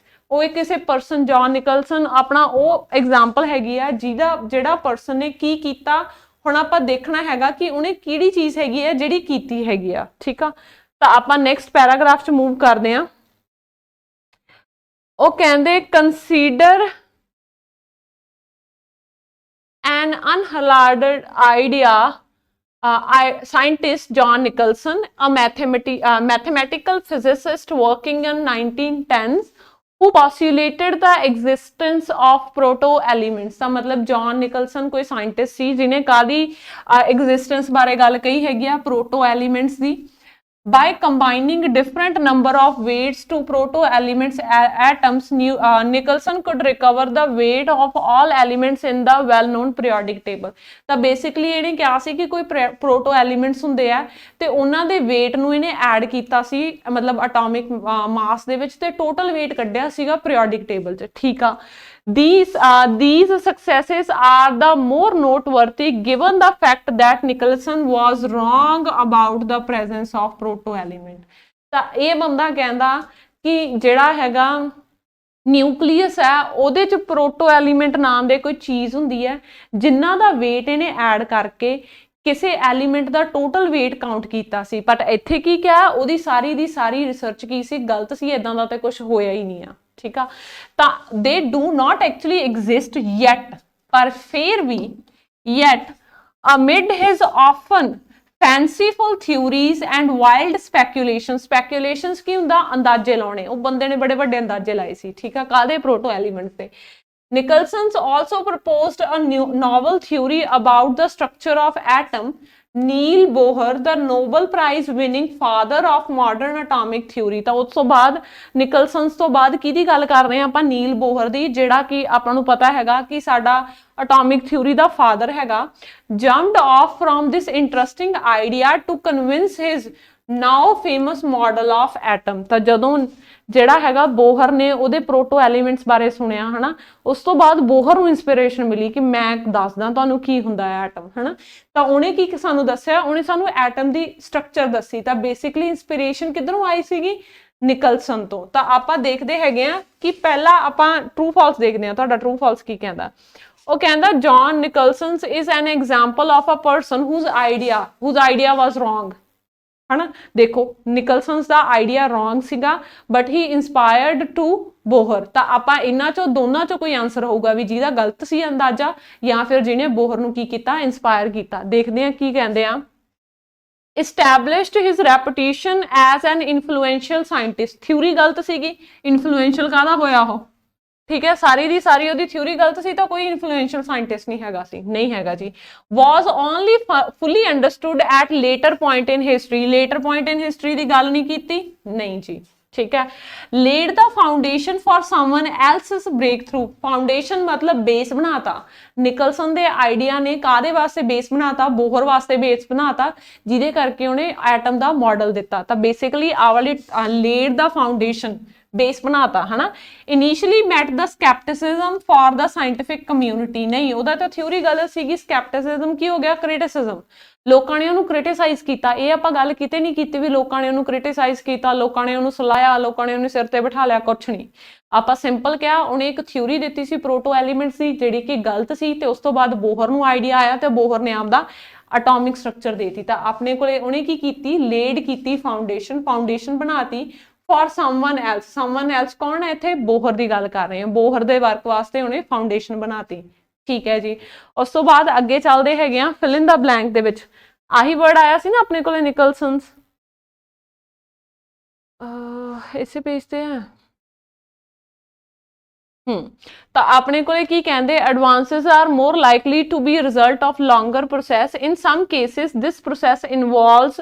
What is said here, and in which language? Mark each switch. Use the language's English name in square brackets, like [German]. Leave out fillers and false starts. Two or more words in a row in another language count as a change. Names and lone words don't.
[Punjabi] ਉਹ ਇੱਕ ਕਿਸੇ ਪਰਸਨ, ਜੌਨ ਨਿਕਲਸਨ ਆਪਣਾ ਉਹ ਐਗਜ਼ਾਮਪਲ ਹੈਗੀ ਆ ਜਿਹੜਾ ਪਰਸਨ ਨੇ ਕੀ ਕੀਤਾ। ਹੁਣ ਆਪਾਂ ਦੇਖਣਾ ਹੈਗਾ ਕਿ ਉਹਨੇ ਕਿਹੜੀ ਚੀਜ਼ ਹੈਗੀ ਹੈ ਜਿਹੜੀ ਕੀਤੀ ਹੈਗੀ ਆ। ਠੀਕ ਆ, ਤਾਂ ਆਪਾਂ [English] next paragraph [Punjabi] 'ਚ ਮੂਵ ਕਰਦੇ ਹਾਂ। ਉਹ ਕਹਿੰਦੇ [English] ਕੰਸੀਡਰ an unheralded idea. Scientist John Nicholson, a mathematical physicist working in 1910s, who postulated the existence of proto elements. [Punjabi] ਤਾਂ ਮਤਲਬ ਜੌਨ ਨਿਕਲਸਨ ਕੋਈ ਸਾਇੰਟਿਸਟ ਸੀ ਜਿਹਨੇ ਕਾਹਦੀ ਐਗਜ਼ਿਸਟੈਂਸ ਬਾਰੇ ਗੱਲ ਕਹੀ ਹੈਗੀ ਆ, [English] proto elements [Punjabi] ਦੀ। [English] By combining different number of weights to proto elements atoms, Nicholson could recover the weight of all elements in the well known periodic table. [Punjabi] ਤਾਂ basically ਇਹਨੇ ਕਿਹਾ ਸੀ ਕਿ ਕੋਈ [English] proto elements [Punjabi] ਹੁੰਦੇ ਆ ਤੇ ਉਹਨਾਂ ਦੇ weight ਨੂੰ ਇਹਨੇ ਐਡ ਕੀਤਾ ਸੀ ਮਤਲਬ [English] atomic mass [Punjabi] ਦੇ ਵਿੱਚ ਤੇ [English] total weight [Punjabi] ਕੱਢਿਆ ਸੀਗਾ [English] periodic table [Punjabi] 'ਚ, ਠੀਕ ਆ। [English] These successes are the more noteworthy given the fact that Nicholson was wrong about the presence of proto element. [Punjabi] ਤਾਂ ਇਹ ਬੰਦਾ ਕਹਿੰਦਾ ਕਿ ਜਿਹੜਾ ਹੈਗਾ ਨਿਊਕਲੀਅਸ ਹੈ ਉਹਦੇ ਚ [English] proto element [Punjabi] ਨਾਮ ਦੇ ਕੋਈ ਚੀਜ਼ ਹੁੰਦੀ ਹੈ ਜਿਨ੍ਹਾਂ ਦਾ weight ਇਹਨੇ ਐਡ ਕਰਕੇ ਕਿਸੇ ਐਲੀਮੈਂਟ ਦਾ [English] total weight [Punjabi] ਕਾਊਂਟ ਕੀਤਾ ਸੀ। ਬਟ ਇੱਥੇ ਕੀ ਕਿਹਾ, ਉਹਦੀ ਸਾਰੀ ਦੀ ਸਾਰੀ ਰਿਸਰਚ ਕੀ ਸੀ, ਗਲਤ ਸੀ, ਇਦਾਂ ਦਾ ਤਾਂ ਕੁਝ ਹੋਇਆ ਹੀ ਨਹੀਂ ਆ, ਠੀਕ ਆ। [English] ਤਾਂ they do not actually exist yet, [Punjabi] ਪਰ ਫਿਰ ਵੀ [English] ਯੈਟ amid his often fanciful theories and wild speculations [Punjabi] ਕੀ ਹੁੰਦਾ, ਅੰਦਾਜ਼ੇ ਲਾਉਣੇ। ਉਹ ਬੰਦੇ ਨੇ ਬੜੇ ਵੱਡੇ ਅੰਦਾਜ਼ੇ ਲਾਏ ਸੀ, ਠੀਕ ਆ, ਕਾਹਦੇ, [English] proto elements [Punjabi] ਦੇ। [English] Nicholson also proposed a novel theory about the structure of atom. Neil Bohr, the Nobel Prize winning father of modern atomic theory, [Punjabi] ਤਾਂ ਉਸ ਤੋਂ ਬਾਅਦ ਨਿਕਲਸਨ ਤੋਂ ਬਾਅਦ ਕਿਹਦੀ ਗੱਲ ਕਰ ਰਹੇ ਹਾਂ ਆਪਾਂ, ਨੀਲ ਬੋਹਰ ਦੀ, ਜਿਹੜਾ ਕਿ ਆਪਾਂ ਨੂੰ ਪਤਾ ਹੈਗਾ ਕਿ ਸਾਡਾ [English] atomic theory [Punjabi] ਦਾ father ਹੈਗਾ, [English] jumped off from this interesting idea to convince his now famous model of atom. [Punjabi] ਤਾਂ ਜਦੋਂ ਜਿਹੜਾ ਹੈਗਾ ਬੋਹਰ ਨੇ ਉਹਦੇ ਪ੍ਰੋਟੋ ਐਲੀਮੈਂਟਸ ਬਾਰੇ ਸੁਣਿਆ ਹਨਾ, ਉਸ ਤੋਂ ਬਾਅਦ ਬੋਹਰ ਨੂੰ ਇਨਸਪੀਰੇਸ਼ਨ ਮਿਲੀ ਕਿ ਮੈਂ ਦੱਸਦਾ ਤੁਹਾਨੂੰ ਕੀ ਹੁੰਦਾ ਹੈ ਐਟਮ ਹਨਾ। ਤਾਂ ਉਹਨੇ ਕੀ ਸਾਨੂੰ ਦੱਸਿਆ, ਉਹਨੇ ਸਾਨੂੰ ਐਟਮ ਦੀ ਸਟਰਕਚਰ ਦੱਸੀ। ਤਾਂ ਬੇਸਿਕਲੀ ਇਨਸਪੀਰੇਸ਼ਨ ਕਿੱਧਰੋਂ ਆਈ ਸੀਗੀ, ਨਿਕਲਸਨ ਤੋਂ। ਤਾਂ ਆਪਾਂ ਦੇਖਦੇ ਹੈਗੇ ਆ ਕਿ ਪਹਿਲਾਂ ਆਪਾਂ [English] true false [Punjabi] ਦੇਖਦੇ ਹਾਂ, ਤੁਹਾਡਾ [English] true false [Punjabi] ਕੀ ਕਹਿੰਦਾ। ਉਹ ਕਹਿੰਦਾ [English] John Nicholson is an example of a person whose idea was wrong, [Punjabi] ਹਨਾ। ਦੇਖੋ ਨਿਕਲਸਨ ਦਾ ਆਈਡੀਆ ਰੋਂਗ ਸੀਗਾ [English] but he inspired to [Punjabi] ਬੋਹਰ। ਤਾਂ ਆਪਾਂ ਇਹਨਾਂ ਚੋਂ ਦੋਨਾਂ ਚੋਂ ਕੋਈ ਆਨਸਰ ਹੋਊਗਾ ਵੀ ਜਿਹਦਾ ਗਲਤ ਸੀ ਅੰਦਾਜ਼ਾ ਜਾਂ ਫਿਰ ਜਿਹਨੇ ਬੋਹਰ ਨੂੰ ਕੀ ਕੀਤਾ, ਇੰਸਪਾਇਰ ਕੀਤਾ। ਦੇਖਦੇ ਆ ਕੀ ਕਹਿੰਦੇ ਆ। [English] established his reputation as an influential scientist, [Punjabi] ਥਿਊਰੀ ਗਲਤ ਸੀਗੀ, ਇਨਫਲੂਐਂਸ਼ੀਅਲ ਕਾਹਦਾ ਹੋਇਆ ਉਹ, ਠੀਕ ਹੈ, ਸਾਰੀ ਦੀ ਸਾਰੀ ਉਹਦੀ ਥਿਊਰੀ ਗਲਤ ਸੀ ਤਾਂ ਕੋਈ ਇਨਫਲੂਐਂਸ਼ੀਅਲ ਸਾਇੰਟਿਸਟ ਨਹੀਂ ਹੈਗਾ ਸੀ, ਨਹੀਂ ਹੈਗਾ ਜੀ। [English] was only fully understood at later point in history, later point in history [Punjabi] ਦੀ ਗੱਲ ਨਹੀਂ ਕੀਤੀ, ਨਹੀਂ ਜੀ, ਠੀਕ ਹੈ। [English] laid the foundation for someone else's breakthrough, foundation [Punjabi] ਮਤਲਬ ਬੇਸ ਬਣਾਤਾ। ਨਿਕਲਸਨ ਦੇ ਆਈਡੀਆ ਨੇ ਕਾਹਦੇ ਵਾਸਤੇ ਬੇਸ ਬਣਾਤਾ, ਬੋਹਰ ਵਾਸਤੇ ਬੇਸ ਬਣਾਤਾ, ਜਿਹਦੇ ਕਰਕੇ ਉਹਨੇ ਐਟਮ ਦਾ ਮਾਡਲ ਦਿੱਤਾ। ਤਾਂ ਬੇਸਿਕਲੀ ਆ ਵਾਲੀ [English] laid the foundation, [Punjabi] ਬੇਸ ਬਣਾਤਾ ਹਨਾ। [English] initially met the skepticism for the scientific community, [Punjabi] ਨਹੀਂ ਉਹਦਾ ਤਾਂ ਥਿਊਰੀ ਗਲਤ ਸੀਗੀ। ਸਕੈਪਟਿਸਿਜ਼ਮ ਕੀ ਹੋ ਗਿਆ, ਕ੍ਰਿਟਿਸਿਜ਼ਮ, ਲੋਕਾਂ ਨੇ ਉਹਨੂੰ ਕ੍ਰਿਟਿਸਾਈਜ਼ ਕੀਤਾ। ਇਹ ਆਪਾਂ ਗੱਲ ਕਿਤੇ ਨਹੀਂ ਕੀਤੀ ਵੀ ਲੋਕਾਂ ਨੇ ਉਹਨੂੰ ਕ੍ਰਿਟਿਸਾਈਜ਼ ਕੀਤਾ, ਲੋਕਾਂ ਨੇ ਉਹਨੂੰ ਸਲਾਇਆ, ਲੋਕਾਂ ਨੇ ਉਹਨੂੰ ਸਿਰ ਤੇ ਬਿਠਾ ਲਿਆ, ਕੁਛ ਨਹੀਂ। ਆਪਾਂ ਸਿੰਪਲ ਕਿਹਾ ਉਹਨੇ ਇੱਕ ਥਿਊਰੀ ਦਿੱਤੀ ਸੀ ਪ੍ਰੋਟੋ ਐਲੀਮੈਂਟਸ ਦੀ ਜਿਹੜੀ ਕਿ ਗਲਤ ਸੀ, ਤੇ ਉਸ ਤੋਂ ਬਾਅਦ ਬੋਹਰ ਨੂੰ ਆਈਡੀਆ ਆਇਆ ਤੇ ਬੋਹਰ ਨੇ ਆਪਦਾ [English] atomic structure [Punjabi] ਦੇਤੀ। ਤਾਂ ਆਪਣੇ ਕੋਲੇ ਉਹਨੇ ਕੀ ਕੀਤੀ, ਲੇਡ ਕੀਤੀ ਫਾਊਂਡੇਸ਼ਨ ਬਣਾਤੀ [English] for someone else [Punjabi] ਕੌਣ ਹੈ ਇੱਥੇ, ਬੋਹਰ ਦੀ ਗੱਲ ਕਰ ਰਹੇ ਹਾਂ, ਬੋਹਰ ਦੇ ਵਰਕ ਵਾਸਤੇ ਉਹਨੇ ਫਾਊਂਡੇਸ਼ਨ ਬਣਾਤੀ, ਠੀਕ ਹੈ ਜੀ। ਉਸ ਤੋਂ ਬਾਅਦ ਅੱਗੇ ਚੱਲਦੇ ਹੈਗੇ ਆ [English] fill in the blank [Punjabi] ਦੇ ਵਿੱਚ। ਆਹੀ ਵਰਡ ਆਇਆ ਸੀ ਨਾ ਆਪਣੇ ਕੋਲੇ ਨਿਕਲਸਨ, ਇਸੇ ਪੇਜ ਤੇ ਹੈ। ਤਾਂ ਆਪਣੇ ਕੋਲੇ ਕੀ ਕਹਿੰਦੇ, [English] advances are more likely to be result of longer process, in some cases this process involves.